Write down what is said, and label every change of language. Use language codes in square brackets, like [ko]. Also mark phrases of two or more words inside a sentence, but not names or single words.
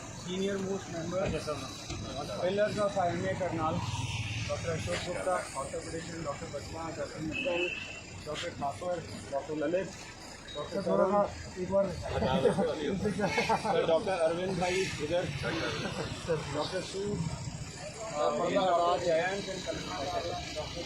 [en] senior most members, pillars of IMA Karnal, Dr. Ashok Gupta, Dr. Pradeshan, Dr. Basma, Dr. Mittal, Dr. Thapar, Dr. Lalit, Dr. Saurabh, Dr. Arvind Bhai, इधर, Dr. Su, Jayant and Kalpana, Dr.